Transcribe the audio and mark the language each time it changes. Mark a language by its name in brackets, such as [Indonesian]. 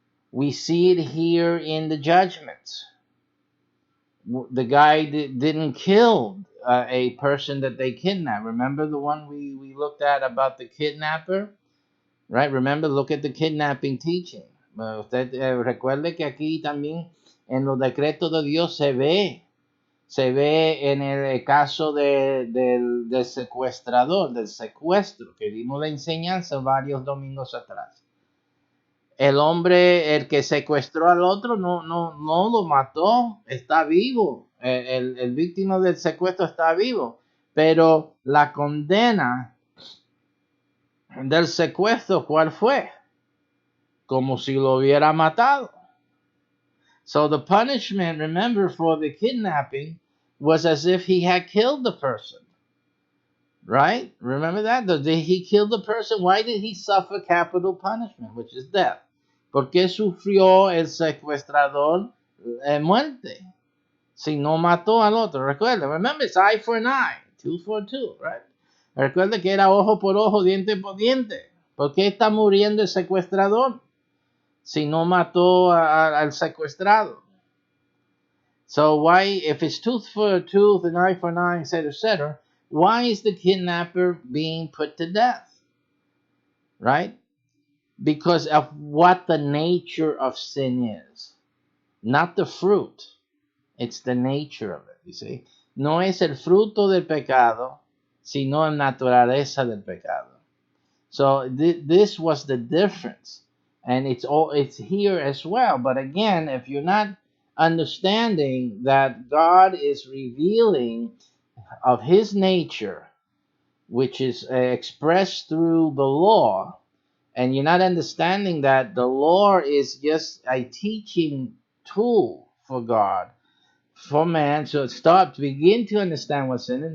[English] We see it here in the judgments. The guy didn't kill a person that they kidnapped. Remember the one we looked at about the kidnapper? Right? Remember, look at the kidnapping teaching. [Spanish] Usted recuerde que aquí también en los decretos de Dios se ve en el caso del secuestrador, del secuestro, que dimos la enseñanza varios domingos atrás. El hombre, el que secuestró al otro, no lo mató, está vivo. El víctima del secuestro está vivo, pero la condena del secuestro, ¿cuál fue? Como si lo hubiera matado. [English] So the punishment, remember, for the kidnapping was as if he had killed the person. Right? Remember that? Did he kill the person? Why did he suffer capital punishment, which is death? [Spanish] ¿Por qué sufrió el secuestrador muerte? Si no mató al otro. [English] Recuerda, remember, it's eye for an eye, tooth for a tooth, right? [Spanish] Recuerda que era ojo por ojo, diente por diente. ¿Por qué está muriendo el secuestrador si no mató al secuestrado? [English] So why, if it's tooth for a tooth and eye for an eye, etc., why is the kidnapper being put to death? Right? Because of what the nature of sin is. Not the fruit. It's the nature of it, you see. [Spanish] No es el fruto del pecado, sino la naturaleza del pecado. [English] So this was the difference. And it's here as well. But again, if you're not understanding that God is revealing of his nature, which is expressed through the law, and you're not understanding that the law is just a teaching tool for God, for man, so begin to understand what sin is.